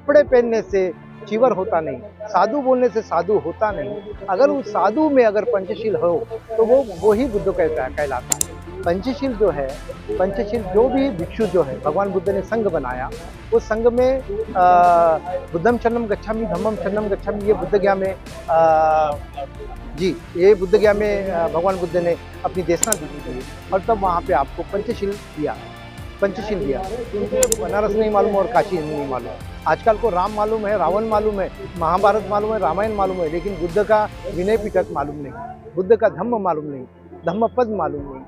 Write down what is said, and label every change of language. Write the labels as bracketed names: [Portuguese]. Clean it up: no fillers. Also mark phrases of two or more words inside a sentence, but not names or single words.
[Hindi] कपड़े पहनने से चीवर होता नहीं, साधु बोलने से साधु होता नहीं। अगर उस साधु में अगर पंचशील हो तो वो ही बुद्ध कहलाता है। पंचशील जो है, पंचशील जो भी भिक्षु जो है, भगवान बुद्ध ने संघ बनाया, उस संघ में [Pali] बुद्धम शरणम गच्छामि, धम्मम शरणम गच्छामि, [Hindi] ये बुद्ध गया में जी, ये बुद्ध गया में भगवान बुद्ध ने अपनी देशना दी थी और तब वहाँ पे आपको पंचशील दिया, पंचशील दिया। क्योंकि बनारस नहीं मालूम और काशी नहीं मालूम। आजकल को राम मालूम है, रावण मालूम है, महाभारत मालूम है, रामायण मालूम है, लेकिन बुद्ध का विनय पिटक मालूम नहीं, बुद्ध का धम्म मालूम नहीं, धम्म पद मालूम नहीं।